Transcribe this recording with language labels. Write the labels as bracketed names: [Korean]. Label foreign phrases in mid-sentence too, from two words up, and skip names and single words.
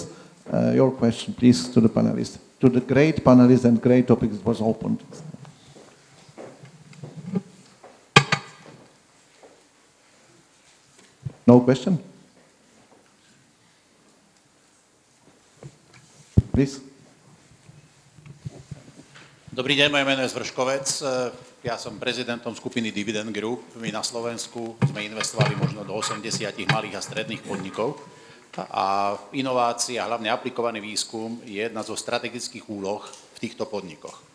[English] Your question, please, to the panelists, to the great panelists and great topics was opened. No question? Please. [Slovak] Dobrý deň, moje meno je Zvrškovec. Ja som prezidentom skupiny Dividend Group. My na Slovensku sme investovali možno do 80 malých a stredných podnikov. A inovácia, hlavne aplikovaný výskum, je jedna zo strategických úloh v týchto podnikoch.